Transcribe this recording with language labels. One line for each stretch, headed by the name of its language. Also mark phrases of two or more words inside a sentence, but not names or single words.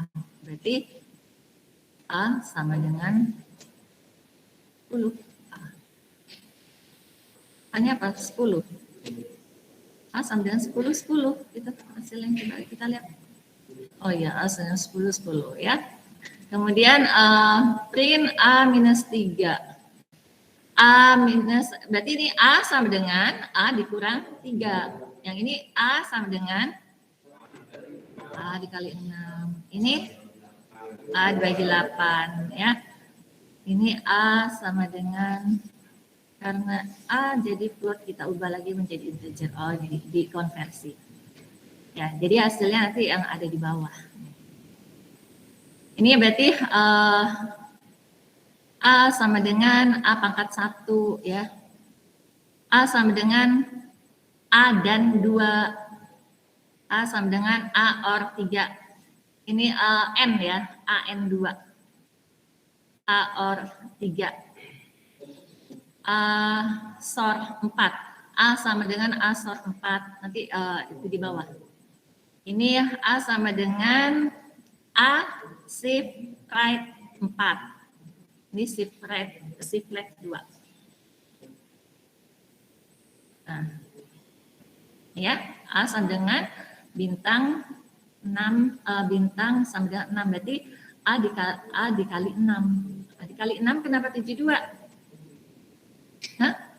Indonesian: Berarti A sama dengan 10A. A-nya apa? 10. A sama dengan 10, 10. Itu hasil yang kita lihat. Oh iya, A sama 10, 10 ya. Kemudian print A minus 3. A minus, berarti ini A sama dengan A dikurang 3. Yang ini A sama dengan A dikali 6. Ini A dibagi 8 ya. Ini A sama dengan, karena A jadi float kita ubah lagi menjadi integer. Oh, jadi dikonversi. Ya, jadi hasilnya nanti yang ada di bawah. Ini berarti A sama dengan A pangkat 1 ya. A sama dengan A dan 2. A sama dengan A or 3. Ini N ya, AN 2. A or 3. A SOR 4. A sama dengan A SOR 4. Nanti itu di bawah. Ini A sama dengan A
English: shift right
Indonesian: 4. Ini
English: shift left
Indonesian: 2. Nah, ya, A sama dengan bintang 6, bintang sama dengan 6. Berarti A dikali 6. A dikali 6 kenapa 72? Hah?